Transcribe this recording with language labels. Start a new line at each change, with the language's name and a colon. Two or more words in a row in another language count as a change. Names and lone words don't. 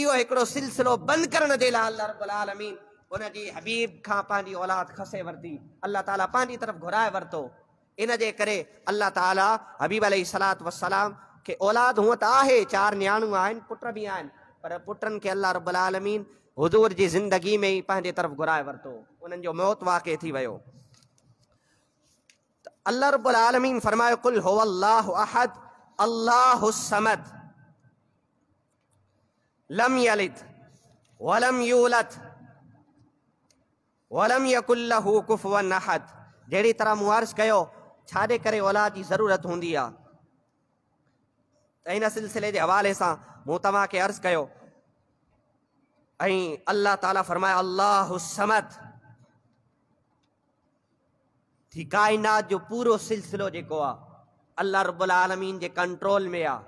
Sindhi: इहो हिकिड़ो सिलसिलो बंदि करण जे लाइ अल्लाह रब्बुल आलमीन उनजी हबीब खां पंहिंजी औलाद खसे वरिती, अल्लाह ताला पंहिंजी तरफ़ घुराए वरितो। इन जे करे अल्लाह ताला हबीब
Arabic: عليه الصلاة والسلام
Sindhi: खे औलाद हूअं त आहे, 4 नियाणूं आहिनि, पुट बि आहिनि, पर पुटनि खे अल्लाह रब्बुल आलमीन हुज़ूर जी ज़िंदगी में ई पंहिंजे तरफ़ घुराए वरितो, उन्हनि जो मौत वाक़िअ थी वियो।
Arabic: अल्लाह रब्बुल आलमीन फरमायो قل هو الله أحد الله الصمد لم يلد ولم يولد ولم يكن له كفوا أحد.
Sindhi: जहिड़ी तरह मुआरिज़ कयो छाजे करे औलाद जी ज़रूरत हूंदी आहे, त इन सिलसिले के हवाले से मूं तव्हां खे अर्ज़ कयो। अल्लाह ताला फरमाए
Arabic: الله الصمد
Sindhi: थी कायनात जो पूरो सिलसिलो जेको आहे अल्लाह रब्बुल आलमीन के कंट्रोल में आहे।